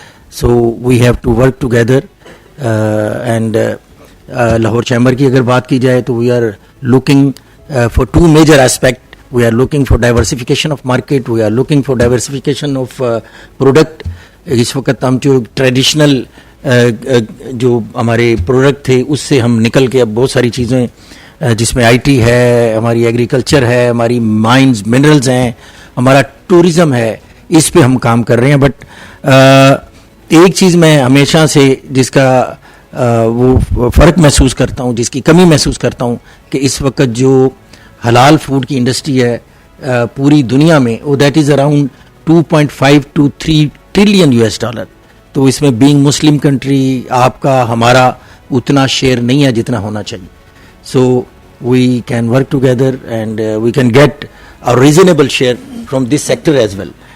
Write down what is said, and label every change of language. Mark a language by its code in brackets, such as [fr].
[en] So we have to work together, and Lahore Chamber کی اگر بات کی جائے تو we are looking for two major aspects. We are looking for diversification of market, we are looking for diversification of product. [ur] اس وقت ہم جو traditional جو ہمارے پروڈکٹ تھے اس سے ہم نکل کے اب بہت ساری چیزیں جس میں آئی ٹی ہے, ہماری ایگریکلچر ہے, ہماری مائنز منرلز ہیں, ہمارا ٹورزم ہے, اس پہ ہم کام کر رہے ہیں. بٹ ایک چیز میں ہمیشہ سے جس کا وہ فرق محسوس کرتا ہوں, جس کی کمی محسوس کرتا ہوں, کہ اس وقت جو حلال فوڈ کی انڈسٹری ہے پوری دنیا میں, وہ that is around 2.5 to 3 trillion $. تو اس میں بینگ مسلم کنٹری آپ کا ہمارا اتنا شیئر نہیں ہے جتنا ہونا چاہیے. [en] So we can work together and we can get a reasonable share from this sector as well.